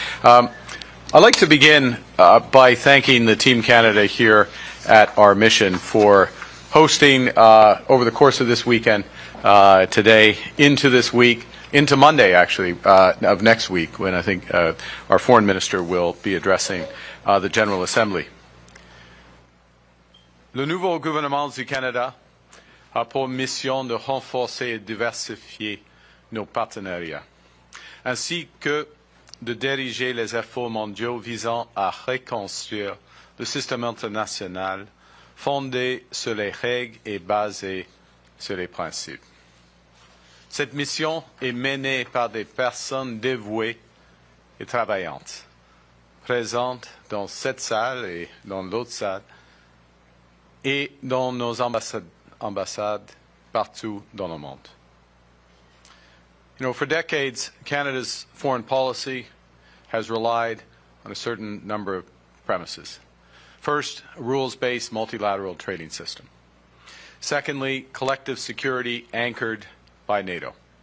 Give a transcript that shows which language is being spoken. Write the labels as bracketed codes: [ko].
[en] I'd like to begin by thanking the Team Canada here at our mission for hosting over the course of this weekend, today, into this week, into Monday, actually, of next week, when I think our Foreign Minister will be addressing the General Assembly. [fr] Le nouveau gouvernement du Canada a pour mission de renforcer et diversifier nos partenariats, ainsi que de diriger les efforts mondiaux visant à reconstruire le système international fondé sur les règles et basé sur les principes. Cette mission est menée par des personnes dévouées et travaillantes, présentes dans cette salle et dans l'autre salle et dans nos ambassades partout dans le monde. [en] You know, for decades, Canada's foreign policy has relied on a certain number of premises. First, a rules-based multilateral trading system. Secondly, collective security anchored by NATO.